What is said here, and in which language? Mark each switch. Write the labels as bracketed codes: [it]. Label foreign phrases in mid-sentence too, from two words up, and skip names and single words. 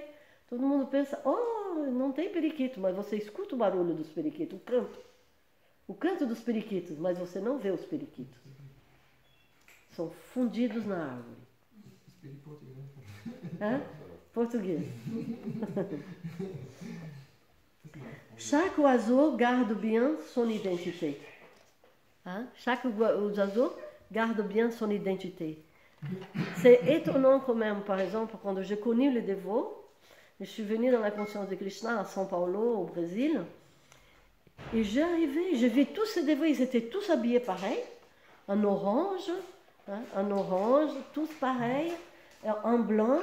[pt] Todo mundo pensa, não tem periquito, mas você escuta o barulho dos periquitos, o canto dos periquitos, mas você não vê os periquitos. São fundidos na árvore. Hein? Português. [fr] Chaque oiseau garde bien son identité. Hein? Chaque oiseau garde bien son identité. C'est étonnant quand même, par exemple, quand j'ai connu les dévots, je suis venue dans la conscience de Krishna à São Paulo, au Brésil, et j'ai vu tous ces dévots, ils étaient tous habillés pareil, en orange, hein, en orange, tous pareils, en blanc.